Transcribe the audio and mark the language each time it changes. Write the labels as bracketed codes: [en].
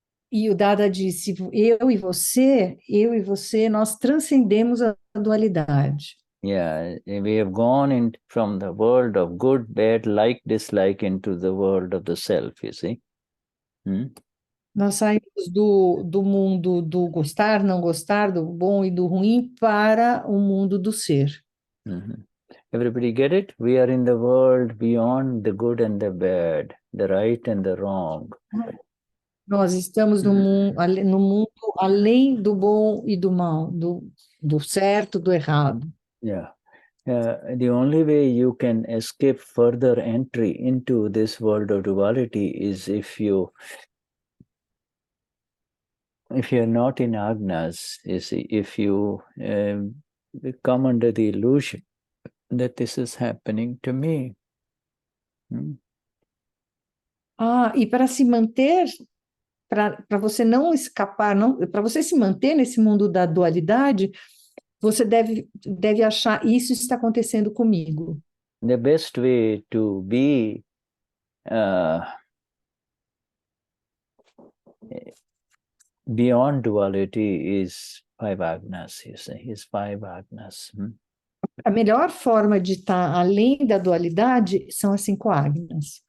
[pt] E o Dada disse, eu e você, nós transcendemos a dualidade. [en] Yeah, we have gone in from the world of good, bad, like, dislike into the world of the self, you see. [pt] Nós saímos do mundo do gostar, não gostar, do bom e do ruim, para o mundo do ser. [en] Everybody get it? We are in the world beyond the good and the bad, the right and the wrong. [pt] Nós estamos no mundo além do bom e do mal, do certo, do errado. [en] Yeah. The only way you can escape further entry into this world of duality is if you're not in agnas, you see, if you come under the illusion that this is happening to me. [pt] E para se manter, para você não escapar, para você se manter nesse mundo da dualidade, você deve achar, isso está acontecendo comigo. [en] The best way to be beyond duality is 5 agnas, you see, is 5 agnas. [pt] A melhor forma de estar além da dualidade são as 5 agnas.